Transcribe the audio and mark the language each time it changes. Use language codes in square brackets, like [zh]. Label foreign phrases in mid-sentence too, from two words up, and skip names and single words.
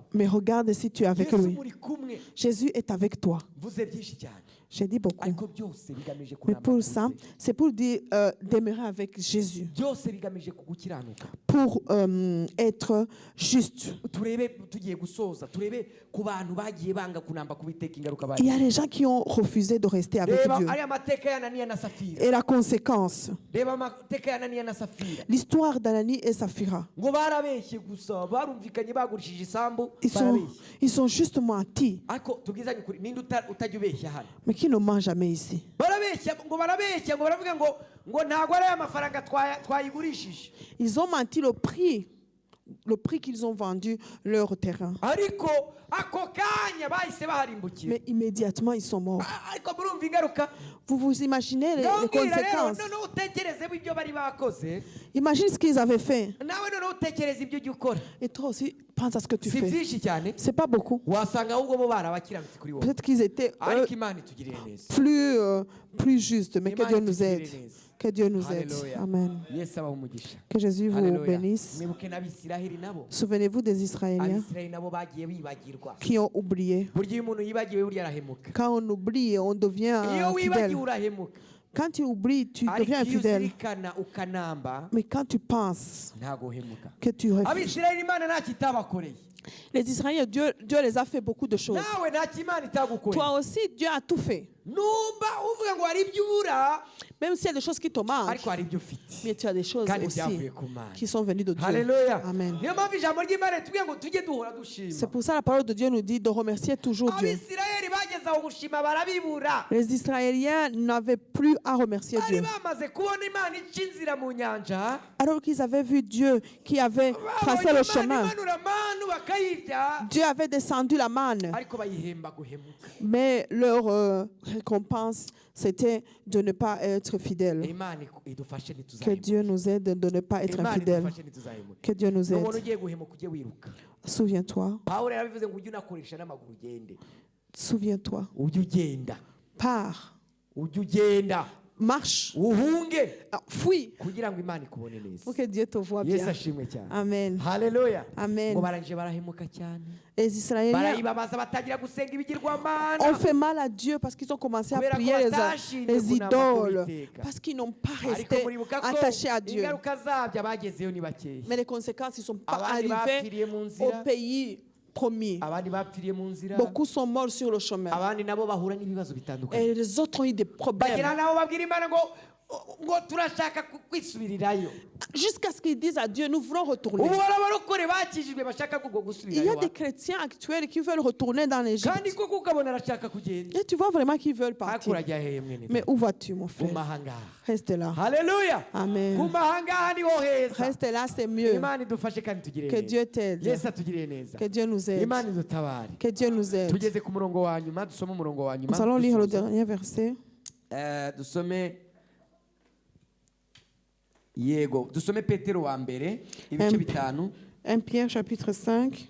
[fr] Mais regarde si tu es avec Yesu lui. [rw] muri kumwe. [fr] Jésus est avec toi. [rw] mvuze byinshi cyane. [fr] J'ai dit beaucoup. [rw] ariko byose bigamije [fr] Mais [rw] kunamba [fr] pour ça, [rw] kuri Kristo. [fr] c'est pour dire demeurer avec Jésus, [rw] byose bigamije kugukiranuka. [fr] pour être juste. [rw] Turebe tugiye gusoza, turebe ku bantu bagiye banga kunamba kubiteka ingaruka [fr] Il y [rw] bagize. [fr] a des gens qui ont refusé de rester avec [rw] Reba [fr] Dieu. [rw] ari amateka ya Ananiya na Safira. [fr] Et la conséquence, [rw] Reba amateka ya Ananiya na Safira. [fr] l'histoire d'Anani et Saphira, [rw] Ngo barabeshye gusa, barumvikanye bagurishije isambu, [fr] ils [rw] barabeshye. [fr] sont juste mentis. [rw] Ariko tubwizanye ukuri, ninde utajya ubeshya hano? [fr] Mais qui ne ment jamais ici? [rw] Barabeshya ngo baravuga ngo ntabwo ari amafaranga twayigurishije. [fr] Ils ont menti le prix qu'ils ont vendu leur terrain. [rw] Ariko ako kanya bahise baharimbukira. [fr] Mais immédiatement, ils sont morts. [rw] Ariko murumva ingaruka. [fr] Vous vous imaginez les [rw] Ndabwira rero [fr] conséquences? [rw] noneho utekereze ibyo bari bakoze. [fr] Imagine ce qu'ils avaient fait. [rw] Nawe noneho utekereze ibyo ujya ukora. [fr] Et toi aussi, pense à ce que tu [rw] Si [fr] fais. [rw] byinshi cyane. [fr] C'est pas beaucoup. [rw] Wasanga ahubwo bo barabakiranutse kuri wowe. [fr] Peut-être qu'ils étaient [rw] Ariko Imana itugirire neza. [fr] plus justes, mais que [rw] Imana [fr] Dieu nous [rw] itugirire [fr] aide. [rw] neza. [fr] Que Dieu nous aide. Hallelujah. Amen. [rw] Yesu abahe umugisha. [fr] Que Jésus vous Hallelujah. bénisse. [rw] Mwibuke n'Abisiraheli nabo. [fr] Souvenez-vous des Israéliens [rw] Abisiraheli nabo bagiye bibagirwa. [fr] qui ont oublié. [rw] Burya iyo umuntu yibagiwe burya arahemuka. [fr] Quand on oublie, on devient [rw] Iyo [fr] fidèle. [rw] wibagiwe urahemuka. [fr] Quand tu oublies, tu [rw] Ariko [fr] deviens [rw] iyo [fr] infidèle. [rw] uzirikana ukanamba [fr] Mais quand tu penses [rw] ntago uhemuka. [fr] que tu refuses. [rw] Abisiraheli Imana nta kitabakoreye. [fr] Les Israéliens, Dieu les a fait beaucoup de choses. [rw] Nawe nta kimana itagukoreye. [fr] Toi aussi, Dieu a tout fait. [rw] Numva uvuga ngo hari ibyo ubura [fr] Même s'il y a des choses qui te manquent, [rw] ariko hari ibyo ufite. [fr] mais tu as des choses [rw] Kandi [fr] aussi [rw] byavuye ku Mana. [fr] qui sont venues de Dieu. Haleluya. Amen. [rw] Niyo mpamvu ijambo ry'Imana ritubwira ngo tujye duhora dushima. [fr] C'est pour ça la parole de Dieu nous dit de remercier toujours Dieu. [rw] Abisirayeli bageze aho gushima barabibura. [fr] Les Israéliens n'avaient plus à remercier [rw] Bari [fr] Dieu. [rw] bamaze kubona Imana ica inzira mu nyanja. [fr] Alors qu'ils avaient vu Dieu qui avait tracé [rw] Babonye [fr] le [rw] Imana [fr] chemin. [rw] imanura manu bakayirya. [fr] Dieu avait descendu la manne. [rw] Ariko bayihemba guhemuka. [fr] Mais leur récompense, c'était de ne pas être fidèle. [rw] Imana idufashe [fr] Que [rw] ntituzahemuke. [fr] Dieu nous aide de ne pas être [rw] Imana [fr] infidèle. [rw] idufashe ntituzahemuke. [fr] Que Dieu nous [rw] N'umuntu [fr] aide. [rw] ugiye guhemuka ujye wiruka. [fr] Souviens-toi. [rw] Pawulo yarabivuze ngo ujye unakoresha n'amaguru ugende. [fr] Souviens-toi. [rw] Ujye ugenda. [fr] Pars. [rw] Ujye ugenda. [fr] Marche. [rw] Uhunge. [fr] Fuis. [rw] Kugira ngo Imana ikubone neza. [fr] Pour que Dieu te voie [rw] Yesu [fr] bien. [rw] ashimwe cyane. Amen. Haleluya. Amen. Ngo barangije barahemuka cyane. [fr] Les Israéliens [rw] Barayibabaza batangira gusenga ibigirwamana. [fr] ont fait mal à Dieu parce qu'ils ont commencé à [rw] Kubera ko [fr] prier [rw] batashimye [fr] les [rw] kunama [fr] idoles. [rw] k'Uwiteka. [fr] Parce qu'ils n'ont pas [rw] Ariko [fr] resté [rw] muribuka ko [fr] attachés à Dieu. [rw] ingaruka zabyo abagezeyo ni bakeya. [fr] Mais les conséquences, ils ne sont pas [rw] Abandi bapfiriye [fr] arrivés [rw] mu [fr] au [rw] nzira. [fr] pays promis. [rw] Abandi bapfiriye mu nzira. [fr] Beaucoup sont morts sur le chemin. [rw] Abandi nabo bahura n'ibibazo bitandukanye. [fr] Et les autres ont eu des problèmes. [rw] Bagira nabo babwira Imana ngo turashaka kwisubirirayo. [fr] Jusqu'à ce qu'ils disent à Dieu, nous voulons retourner. [rw] Ubu hari abarokore bakijijwe bashaka [fr] Il y a [rw] gusubirayo. [fr] des chrétiens actuels qui veulent retourner dans l'Égypte. [rw] Kandi koko ukabona arashaka kugenda. [fr] Et tu vois vraiment qu'ils veulent [rw] Ariko [fr] partir. [rw] urajya hehe mwene? [fr] Mais où vas-tu, mon frère? [rw] Guma ahangaha. [fr] Reste là. Haleluya. Amen. [rw] Guma ahangaha niho heza. [fr] Reste là, c'est mieux. [rw] Imana idufashe kandi tugire [fr] Que [rw] neza. [fr] Dieu t'aide. [rw] Yesu atugirire neza. [fr] Que Dieu nous aide. [rw] Imana idutabare. [fr] Que Dieu nous aide. [rw] Tugeze ku murongo wa nyuma, dusome umurongo wa nyuma. [fr] Nous allons lire le [rw] Dusoza. [fr] dernier verset. [rw] Dusome Yego, dusome Petero wa mbere ibice bitanu. [fr] 1 Pierre chapitre 5.